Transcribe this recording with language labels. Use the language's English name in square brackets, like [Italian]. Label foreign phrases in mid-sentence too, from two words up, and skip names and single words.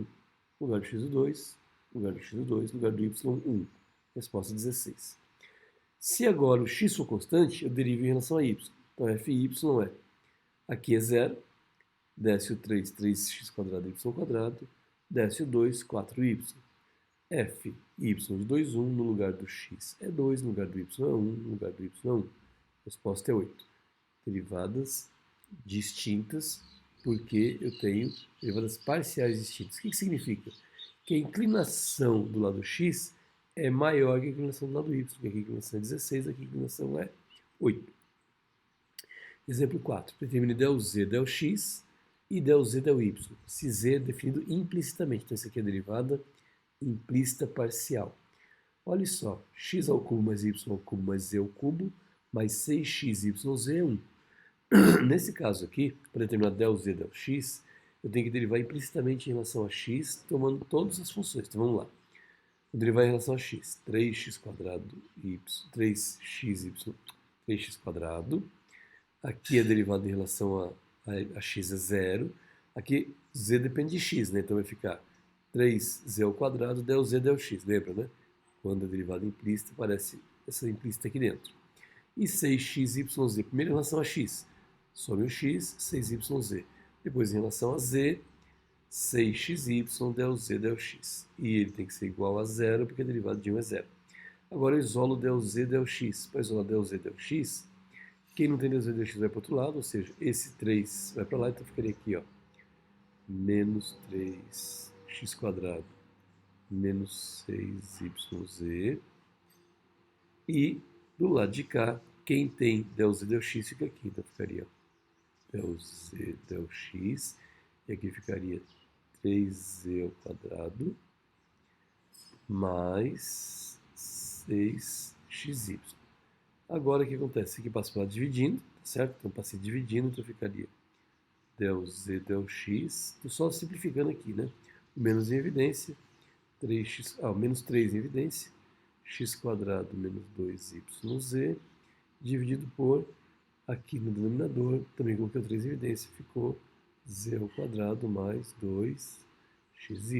[Portuguese] No lugar do x, o 2, no lugar do x, o 2, no lugar do y1. Resposta 16. Se agora o x for constante, eu derivo em relação a y. Então, fy é, aqui é zero, desce o 3, 3x quadrado y quadrado, desce o 2, 4y. F, y de 2,1 no lugar do x é 2, no lugar do y é 1, no lugar do y é 1. Resposta é 8. Derivadas distintas, porque eu tenho derivadas parciais distintas. O que significa? Que a inclinação do lado x é maior que a inclinação do lado y, porque aqui a inclinação é 16, aqui a inclinação é 8. Exemplo 4. Determine del z, del x e del z, del y. Se z é definido implicitamente, então isso aqui é a derivada implícita parcial. Olha só, x ao cubo mais y ao cubo mais z ao cubo mais 6xyz é 1. Nesse caso aqui, para determinar del z, del x, eu tenho que derivar implicitamente em relação a x, tomando todas as funções. Então vamos lá. Vou derivar em relação a x. 3x quadrado y, 3xy, 3x quadrado. Aqui a derivada em relação a x é zero. Aqui z depende de x, né? Então vai ficar 3z ao quadrado del z del x, lembra, né? Quando a derivada implícita, aparece essa implícita aqui dentro. E 6xyz, primeiro em relação a x, some o x, 6yz. Depois em relação a z, 6xy del z del x. E ele tem que ser igual a zero, porque a derivada de 1 é zero. Agora eu isolo del z del x. Para isolar del z del x, quem não tem del z del x vai para o outro lado, ou seja, esse 3 vai para lá, então ficaria aqui, ó, menos 3x quadrado menos 6yz. E do lado de cá, quem tem del z del x fica aqui. Então ficaria del z del x. E aqui ficaria 3z ao quadrado mais 6xy. Agora o que acontece? Aqui passa para lá dividindo, tá certo? Então passei dividindo, então ficaria del z del x. Estou só simplificando aqui, né? O menos em evidência. 3x, menos 3 em evidência, x quadrado menos 2yz, dividido por, aqui no denominador, também coloquei o 3 em evidência, ficou z ao quadrado mais 2xy.